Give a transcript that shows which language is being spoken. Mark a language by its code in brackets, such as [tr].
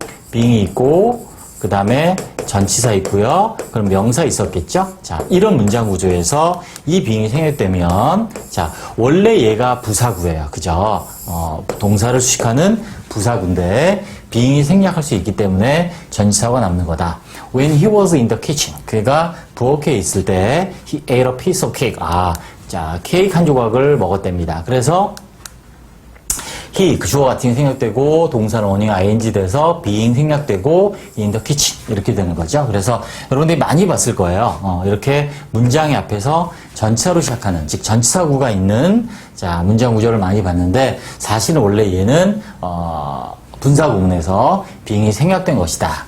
[ko] being이 있고, 그 다음에 전치사 있고요. 그럼 명사 있었겠죠? 자, 이런 문장 구조에서 이 being이 생략되면, 자, 원래 얘가 부사구예요. 그죠? 동사를 수식하는 부사구인데, being이 생략할 수 있기 때문에 전치사가 남는 거다. [en] When he was in the kitchen. [ko] 그가 부엌에 있을 때 [en] he ate a piece of cake. [ko] 자, 케이크 한 조각을 먹었답니다. 그래서 he, 그 주어 같은 게 생략되고 동사는 원형 ing 돼서 being 생략되고 [en] in the kitchen [ko] 이렇게 되는 거죠. 그래서 여러분들이 많이 봤을 거예요. 이렇게 문장의 앞에서 전치사로 시작하는, 즉 전치사구가 있는 자, 문장 구조를 많이 봤는데 사실은 원래 얘는 분사구문에서 being이 생략된 것이다.